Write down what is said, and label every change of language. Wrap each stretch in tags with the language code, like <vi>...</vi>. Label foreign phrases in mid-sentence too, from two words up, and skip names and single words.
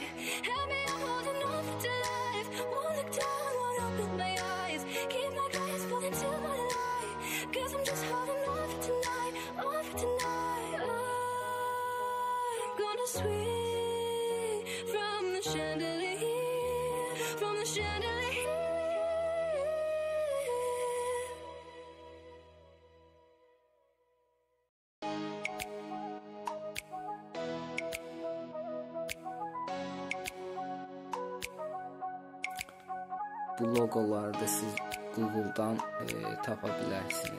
<en>Help me, I'm holding on for till life. Won't look down, won't open my eyes. Keep my eyes full until morning light, 'cause I'm just holding on for tonight, on for tonight. I'm gonna swing from the chandelier, from the chandelier.</en> <az>Bu loqoları da siz Google-dan tapa bilərsiniz.</az>